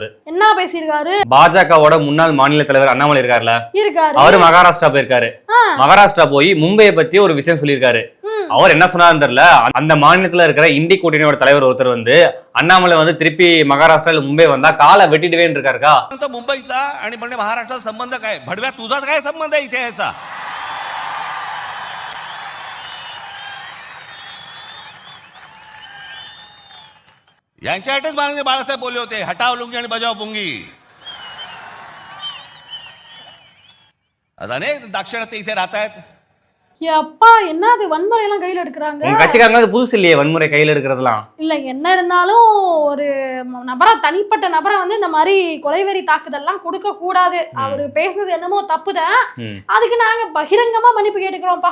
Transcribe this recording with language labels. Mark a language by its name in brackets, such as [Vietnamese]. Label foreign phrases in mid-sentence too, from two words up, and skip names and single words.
[Tamil] என்ன பேசியிருக்காரு? பாஜகவோட முன்னாள் மாநில தலைவர் அண்ணாமலை இருக்காருல்ல, இருக்காரு. அவரு மகாராஷ்டிரா போயிருக்காரு. மகாராஷ்டிரா போய் மும்பையை பத்தி ஒரு விஷயம் சொல்லியிருக்காரு. அவர் என்ன சொன்னாருன்னு தெரியல, அந்த மாநிலத்துல இருக்கிற இந்தி கூட்டணியோட தலைவர் ஒருத்தர் வந்து அண்ணாமலை வந்து திருப்பி மகாராஷ்டிரால மும்பை வந்தா காலை வெட்டிடுவேன்னு இருக்காருக்கா. [Marathi] मुंबईचा आणि म्हणजे महाराष्ट्राचा संबंध काय? भडव्या तुझाच काय संबंध आहे इथे याचा? यांच्यासाठीच माननीय बाळासाहेब बोलले होते, हटाव लुंगी आणि बजाव पुंगी. आता अनेक दाक्षिणात्य इथे राहत आहेत. [Tamil] எப்பா, என்ன அது வன்முறை எல்லாம் கையில எடுக்கிறாங்க? உங்க கட்சிக்காரங்க புதுசு இல்லையே வன்முறை கையில எடுக்கிறதுலாம். இல்ல, என்ன இருந்தாலும் ஒரு நபரா, தனிப்பட்ட நபரை வந்து இந்த மாதிரி கொலைவெறி தாக்குதல்லாம் கொடுக்க கூடாது. அவரு பேசுனது என்னமோ தப்புதான், அதுக்கு நாங்க பகிரங்கமா மன்னிப்பு கேட்டுக்கிறோம்ப்பா.